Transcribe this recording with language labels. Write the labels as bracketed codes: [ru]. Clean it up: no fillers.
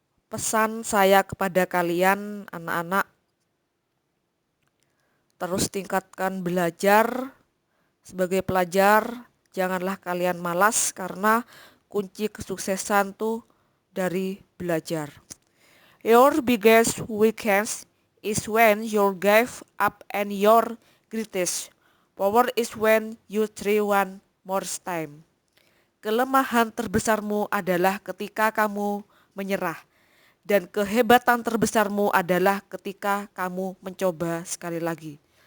[id] Pesan saya kepada kalian anak-anak, terus tingkatkan belajar. Sebagai pelajar, janganlah kalian malas karena kunci kesuksesan tuh dari belajar. [en] Your biggest weakness is when you give up and your greatest power is when you try one more time. [id] Kelemahan terbesarmu adalah ketika kamu menyerah, dan kehebatan terbesarmu adalah ketika kamu mencoba sekali lagi.